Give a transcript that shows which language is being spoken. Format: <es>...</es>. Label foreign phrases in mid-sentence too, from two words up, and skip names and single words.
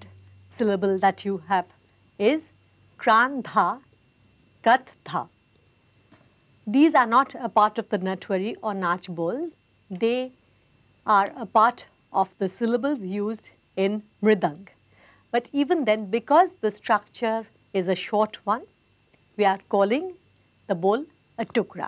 <en>syllable that you have is kran dha, kat dha. These are not a part of the Natwari or Nach bowls. They are a part of the syllables used in Mridang. But even then, because the structure is a short one, we are calling the bowl a tukra.</en>